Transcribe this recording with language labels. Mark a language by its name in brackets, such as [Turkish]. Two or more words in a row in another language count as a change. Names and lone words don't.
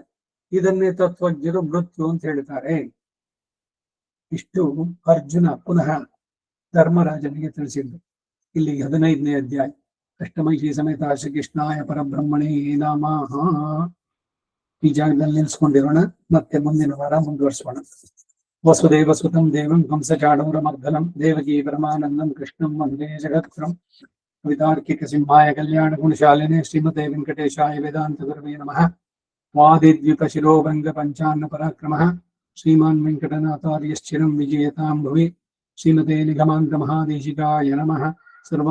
[Kannada] ಇದನ್ನೇ ತತ್ವಜ್ಞರು ಮೃತ್ಯು ಅಂತ ಹೇಳ್ತಾರೆ. ಇಷ್ಟು ಅರ್ಜುನ ಪುನಃ ಧರ್ಮರಾಜನಿಗೆ ತಿಳಿಸಿದ್ದು. ಇಲ್ಲಿ 15ನೇ ಅಧ್ಯಾಯ. [Sanskrit] ಅಷ್ಟಮೈಷಿ ಸಮೇತ ಶ್ರೀಕೃಷ್ಣಾಯ ಪರಬ್ರಹ್ಮಣೇ ನಮಃ. [Kannada] ಈ ಜಾಗದಲ್ಲಿ ನಿಲ್ಸ್ಕೊಂಡಿರೋಣ. ಮತ್ತೆ ಮುಂದಿನ ವಾರ ಮುಂದುವರಿಸೋಣ. [Sanskrit] ವಸುದೇವ ಸುತಂ ದೇವಂ ಕಂಸಚಾಡೂರ ಮರ್ದನಂ ದೇವಕೀ ಪರಮಾನಂದಂ ಕೃಷ್ಣಂ ವಂದೇ ಜಗತ್ಗುರುಂ. ಕವಿತಾರ್ಕಿಕ ಸಿಂಹಾಯ ಕಲ್ಯಾಣ ಗುಣಶಾಲಿನೇ ಶ್ರೀಮತೆ ವೆಂಕಟೇಶಾಯ ವೇದಾಂತ ಗುರವೇ ನಮಃ. ವಾದಿದ್ವಿಪ ಶಿರೋಭಂಗ ಪಂಚಾನ್ನ ಪರಾಕ್ರಮಃ ಶ್ರೀಮಾನ್ ವೆಂಕಟನಾಥಾರ್ಯಶ್ಚಿರಂ ವಿಜಯತಾಂ ಭುವಿ. ಶ್ರೀಮತೆ ನಿಗಮಾಂತ ಮಹಾದೇಶಿಕಾಯ ನಮಃ.